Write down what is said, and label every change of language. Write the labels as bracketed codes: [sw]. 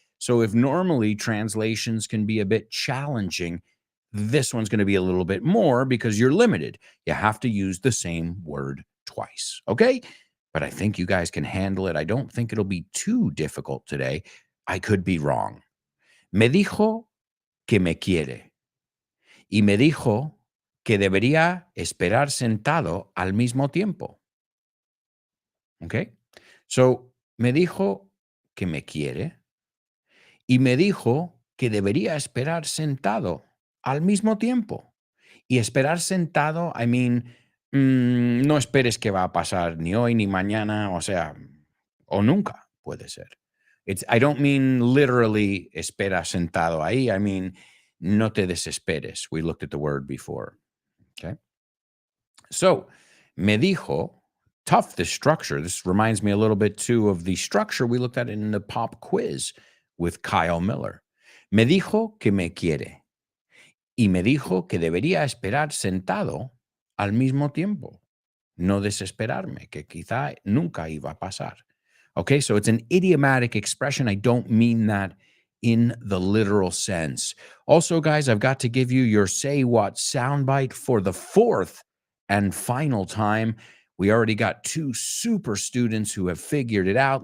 [en] So if normally translations can be a bit challenging, this one's going to be a little bit more because you're limited. You have to use the same word twice. Okay? But I think you guys can handle it. I don't think it'll be too difficult today. I could be wrong. [es] Me dijo que me quiere. Y me dijo que debería esperar sentado al mismo tiempo. Okay? So, me dijo que me quiere y me dijo que debería esperar sentado al mismo tiempo. Y esperar sentado, [en] I mean, [es] no esperes que va a pasar ni hoy ni mañana, o sea, o nunca puede ser. [en] I don't mean literally [es] espera sentado ahí. [en] I mean, [es] no te desesperes. [en] We looked at the word before. Okay. So, [es] me dijo, [en] tough, this structure. This reminds me a little bit too of the structure we looked at in the pop quiz with Kyle Miller. [es] Me dijo que me quiere y me dijo que debería esperar sentado al mismo tiempo. No desesperarme, que quizá nunca iba a pasar. [en] Okay, so it's an idiomatic expression. I don't mean that in the literal sense. Also, guys, I've got to give you your Say What soundbite for the fourth and final time. We already got 2 super students who have figured it out.